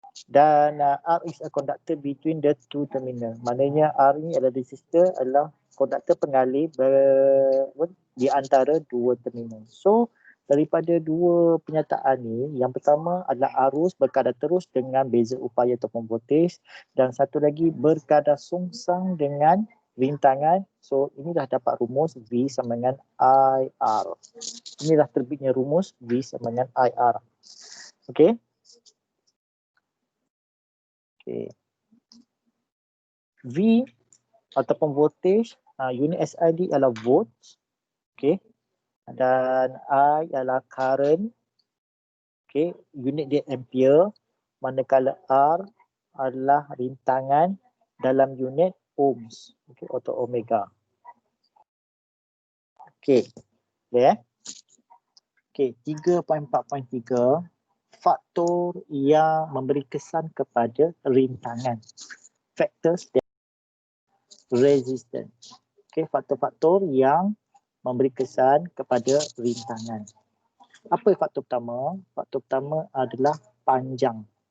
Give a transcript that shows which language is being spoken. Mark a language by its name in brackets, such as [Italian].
[English] Dan R is a conductor between the two terminal. [Malay] Maknanya R ni adalah resistor, adalah konduktor pengalih di antara dua terminal. So daripada dua penyataan ni, yang pertama adalah arus berkadar terus dengan beza upaya ataupun voltage, dan satu lagi berkadar songsang dengan rintangan. So inilah dapat rumus V sama dengan IR. Inilah terbitnya rumus V sama dengan IR. Okey. Okay. V ataupun voltage, unit SI dia adalah volts. Okay. Dan I adalah current. Okay. Unit dia ampere. Manakala R adalah rintangan dalam unit ohms. Okay. Atau omega. Okay. Boleh Okay. 3.4.3. Faktor yang memberi kesan kepada rintangan. [English] Factors that resistance. [Malay] Okay, faktor-faktor yang memberi kesan kepada rintangan. Apa faktor pertama? Faktor pertama adalah panjang.